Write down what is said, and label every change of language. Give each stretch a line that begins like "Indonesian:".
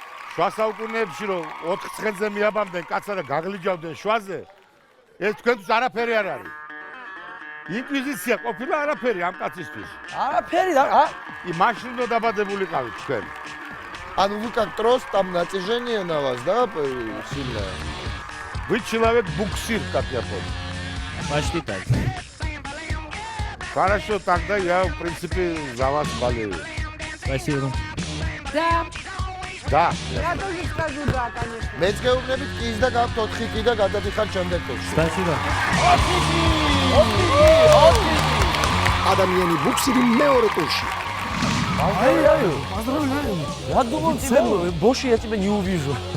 Georgian: შუა საუკუნეებში რომ 4 ცხენზე მიაბამდნენ კაცსა და გაგლიჯავდნენ შუაზე, ეს თქვენთვის არაფერი არ არის. ინკვიზიცია ყოფილა არაფერი ამ კაცისთვის. არაფერი და მაშინ უნდა დაბადებულიყავით თქვენ.
Russian: А ну вы как трос, там натяжение на вас, да, сильное? Вы человек буксир, как я понял. Почти так. Хорошо, тогда я, в принципе, за вас болею. Спасибо. Да. Да. Я тоже скажу да, конечно.
Georgian: მეც გეუბნებით კის და გაქვთ 4 კი და გადადიხარ შემდეგ ტურში.
Russian: Спасибо.
Georgian: ადამიანი ბუქსირი მეორე ტურში.
Russian: Поздравляю. Я думал, тебе больше я тебя не увижу.